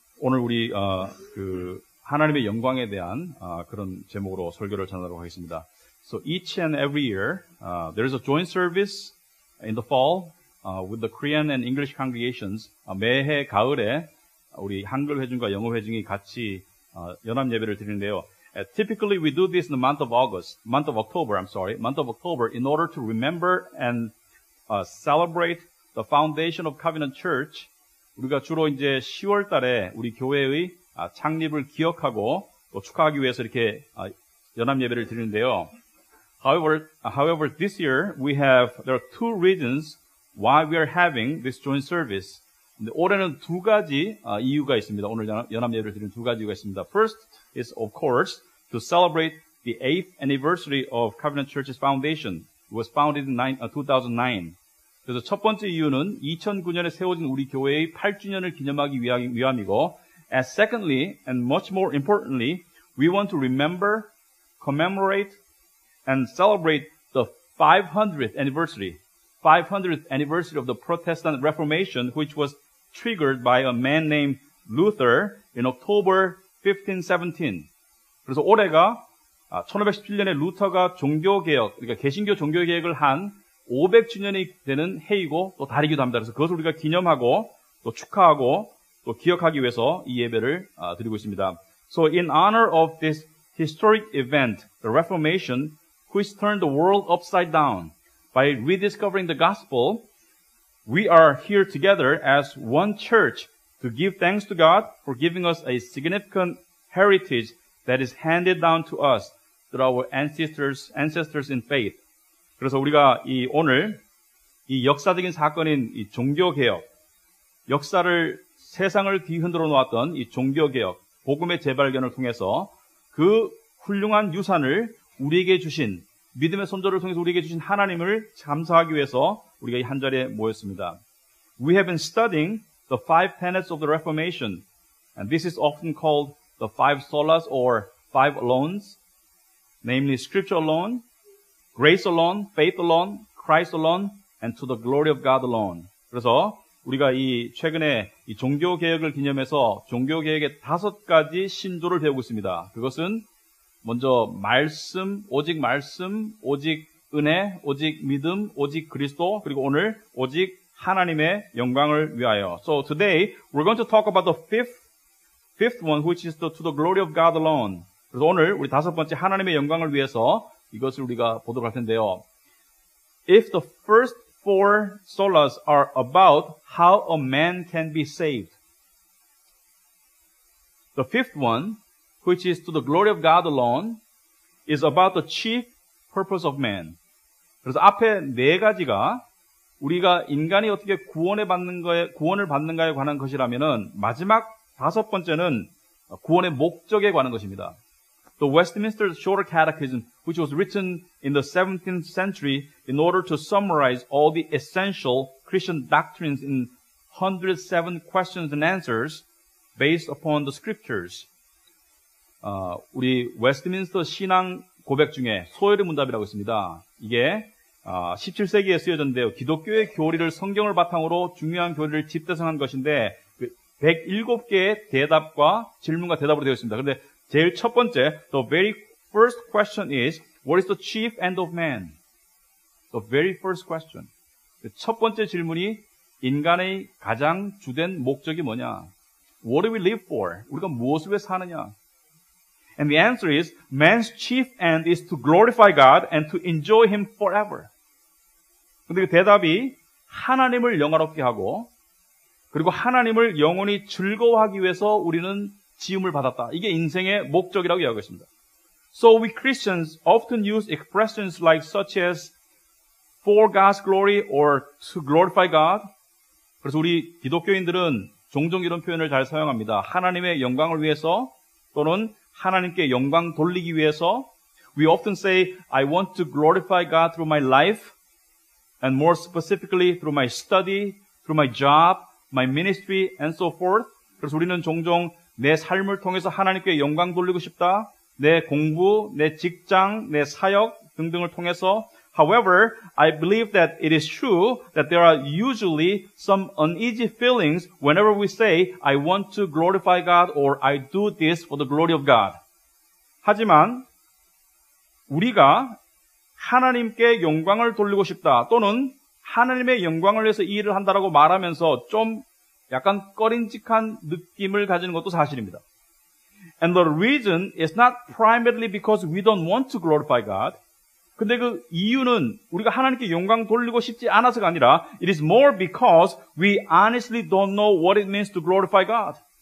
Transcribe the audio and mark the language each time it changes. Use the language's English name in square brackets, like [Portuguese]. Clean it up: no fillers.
[Korean] 오늘 우리 하나님의 영광에 대한 그런 제목으로 설교를 전하도록 하겠습니다. [English] So each and every year, there is a joint service in the fall with the Korean and English congregations. [Korean] 매해 가을에 우리 한글 회중과 영어 회중이 같이 연합 예배를 드리는데요. [English] Typically, we do this in the month of October, in order to remember and celebrate the foundation of Covenant Church. [Korean] 우리가 주로 이제 10월 달에 우리 교회의 창립을 기억하고 또 축하하기 위해서 이렇게 연합 예배를 드리는데요. [English] However, this year there are two reasons why we are having this joint service. [Korean] 근데 올해는 두 가지 이유가 있습니다. 오늘 연합 예배를 드리는 두 가지 이유가 있습니다. [English] First is, of course, to celebrate the 8th anniversary of Covenant Church's foundation. It was founded in 2009. [Korean] 그래서 첫 번째 이유는 2009년에 세워진 우리 교회의 8주년을 기념하기 위함이고, [English] and secondly, and much more importantly, we want to remember, commemorate, and celebrate the 500th anniversary of the Protestant Reformation, which was triggered by a man named Luther in October 1517. [Korean] 그래서 올해가 1517년에 루터가 종교개혁, 그러니까 개신교 종교개혁을 한 500주년이 되는 해이고 또 달이기도 합니다. 그래서 그것을 우리가 기념하고 또 축하하고 또 기억하기 위해서 이 예배를 드리고 있습니다. [English] So in honor of this historic event, the Reformation, which turned the world upside down by rediscovering the gospel, we are here together as one church to give thanks to God for giving us a significant heritage that is handed down to us through our ancestors in faith. [Korean] 그래서 우리가 오늘 이 역사적인 사건인 이 종교개혁, 역사를 세상을 뒤흔들어 놓았던 이 종교개혁, 복음의 재발견을 통해서 그 훌륭한 유산을 우리에게 주신, 믿음의 선조를 통해서 우리에게 주신 하나님을 감사하기 위해서 우리가 이 한 자리에 모였습니다. [English] We have been studying the five tenets of the Reformation, and this is often called the five solas or five alones, namely Scripture alone, grace alone, faith alone, Christ alone, and to the glory of God alone. [Korean] 그래서 우리가 최근에 이 종교개혁을 기념해서 종교개혁의 5가지 신조를 배우고 있습니다. 그것은 먼저 오직 말씀, 오직 은혜, 오직 믿음, 오직 그리스도, 그리고 오늘 오직 하나님의 영광을 위하여. [English] So today we're going to talk about the fifth one, which is to the glory of God alone. [Korean] 그래서 오늘 우리 5번째 하나님의 영광을 위해서 이것을 우리가 보도록 할 텐데요. [English] If the first four solas are about how a man can be saved, the fifth one, which is to the glory of God alone, is about the chief purpose of man. [Korean] 그래서 앞에 4가지가 우리가 인간이 어떻게 구원을 받는가에 관한 것이라면은 마지막 5번째는 구원의 목적에 관한 것입니다. [English] The Westminster Shorter Catechism, which was written in the 17th century in order to summarize all the essential Christian doctrines in 107 questions and answers based upon the scriptures. [Korean] 우리 웨스트민스터 신앙 고백 중에 소열의 문답이라고 있습니다. 이게 17세기에 쓰여졌는데요. 기독교의 교리를 성경을 바탕으로 중요한 교리를 집대성한 것인데 107개의 질문과 대답으로 되어 있습니다. 그런데 제일 첫 번째, [English] the very first question is, what is the chief end of man? The very first question. [Korean] 첫 번째 질문이 인간의 가장 주된 목적이 뭐냐? [English] What do we live for? [Korean] 우리가 무엇을 위해 사느냐? [English] And the answer is, man's chief end is to glorify God and to enjoy Him forever. [Korean] 근데 그 대답이 하나님을 영화롭게 하고, 그리고 하나님을 영원히 즐거워하기 위해서 우리는 지음을 받았다. 이게 인생의 목적이라고 이야기했습니다. [English] So we Christians often use expressions like such as for God's glory or to glorify God. [Korean] 그래서 우리 기독교인들은 종종 이런 표현을 잘 사용합니다. 하나님의 영광을 위해서 또는 하나님께 영광 돌리기 위해서. [English] We often say, I want to glorify God through my life and more specifically through my study, through my job, my ministry, and so forth. [Korean] 그래서 우리는 종종 내 삶을 통해서 하나님께 영광 돌리고 싶다. 내 공부, 내 직장, 내 사역 등등을 통해서 [English] However, I believe that it is true that there are usually some uneasy feelings whenever we say, I want to glorify God or I do this for the glory of God. [Korean] 하지만 우리가 하나님께 영광을 돌리고 싶다 또는 하나님의 영광을 위해서 이 일을 한다라고 말하면서 좀 약간 꺼림직한 느낌을 가지는 것도 사실입니다. [English] And the reason is not primarily because we don't want to glorify God. [Korean] 근데 그 이유는 우리가 하나님께 영광 돌리고 싶지 않아서가 아니라 [English] it is more because we honestly don't know what it means to glorify God.